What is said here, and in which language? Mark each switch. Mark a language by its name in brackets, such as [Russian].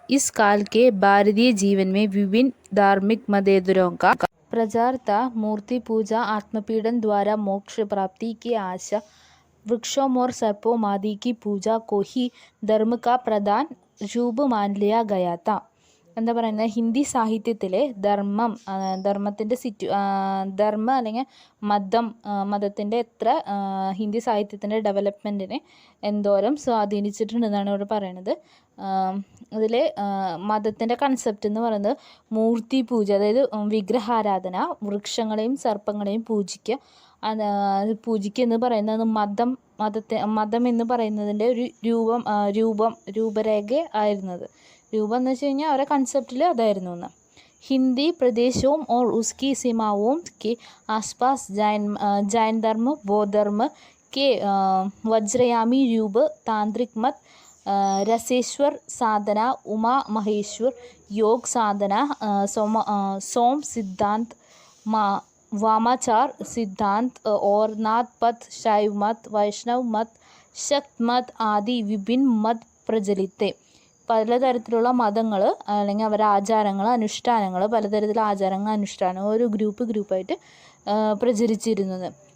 [Hindi] इस काल के भारतीय जीवन में विभिन्न धार्मिक मतेतरों का प्रचार था। मूर्ति पूजा, आत्मपीड़न द्वारा मोक्ष प्राप्ति की आशा, वृक्षों और सर्पों आदि की पूजा को ही धर्म का प्रधान रूप मान लिया गया था. [Malayalam] എന്താ പറയുന്നത്, ഹിന്ദി സാഹിത്യത്തിലെ ധർമ്മത്തിൻ്റെ ധർമ്മം അല്ലെങ്കിൽ മതത്തിൻ്റെ എത്ര ഹിന്ദി സാഹിത്യത്തിൻ്റെ ഡെവലപ്മെൻറ്റിനെ എന്തോരം സ്വാധീനിച്ചിട്ടുണ്ടെന്നാണ് ഇവിടെ പറയണത്. അതിൽ മതത്തിൻ്റെ കൺസെപ്റ്റ് എന്ന് പറയുന്നത് മൂർത്തി പൂജ, അതായത് വിഗ്രഹാരാധന, വൃക്ഷങ്ങളെയും സർപ്പങ്ങളെയും പൂജിക്കുക എന്ന് പറയുന്നത് മതം എന്ന് പറയുന്നതിൻ്റെ ഒരു രൂപരേഖ ആയിരുന്നത്. രൂപം എന്ന് വെച്ച് കഴിഞ്ഞാൽ അവരുടെ കൺസെപ്റ്റിൽ അതായിരുന്നു എന്ന്. [Hindi] हिंदी प्रदेशों और उसकी सीमाओं के आसपास जैन धर्म, बौद्ध धर्म के वज्रयामी रूप, तांत्रिक मत, रसेश्वर साधना, उमा महेश्वर योग साधना, सोम सिद्धांत, वामाचार सिद्धांत और नाथ पथ, शैव मत, वैष्णव मत, शक्त मत आदि विभिन्न मत प्रचलित थे. [Malayalam] പലതരത്തിലുള്ള മതങ്ങൾ അല്ലെങ്കിൽ അവരുടെ ആചാരങ്ങൾ, അനുഷ്ഠാനങ്ങൾ, പലതരത്തിലുള്ള ആചാരങ്ങൾ, അനുഷ്ഠാനങ്ങൾ ഒരു ഗ്രൂപ്പായിട്ട് പ്രചരിച്ചിരുന്നത്.